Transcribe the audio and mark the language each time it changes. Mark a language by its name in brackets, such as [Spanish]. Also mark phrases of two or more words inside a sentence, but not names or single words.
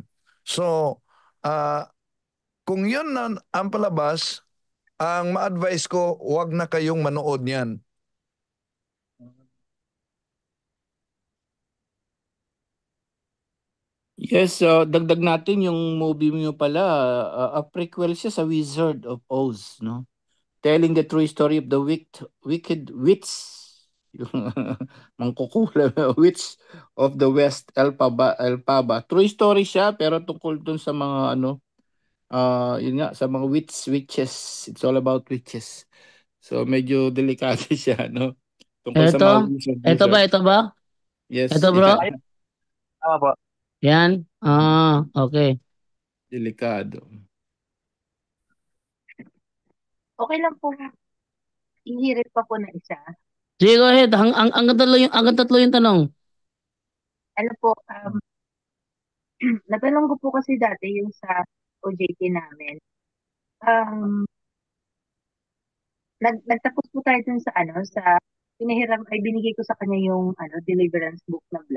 [Filipino] So, ah, kung yun ang palabas, ang ma-advise ko, huwag na kayong manood niyan. Yes, dagdag natin yung movie nyo pala, [English] a prequel [Filipino] siya sa Wizard of Oz, no? [English] Telling the true story of the wicked witch, [Filipino] yung mangkukula [English] witch of the West, Elphaba. True story [Filipino] siya, pero tungkol dun sa mga yun nga, sa mga witches. [English] It's all about witches. [Filipino] So medyo delikado siya, no? Tungkol sa mga Ito ba? wizard. Ito ba? Yes, Ito bro? Ay, tama po. Yan? Okay. delikado. Okay lang po. Ihirit pa po na isa. Sige, [English] go ahead. [Filipino] Hanggang tatlo yung tanong. Ano po, natanong ko po kasi dati yung sa OJT namin. Nagtapos po tayo dun sa binigay ko sa kanya yung [English] deliverance book [Filipino] na black.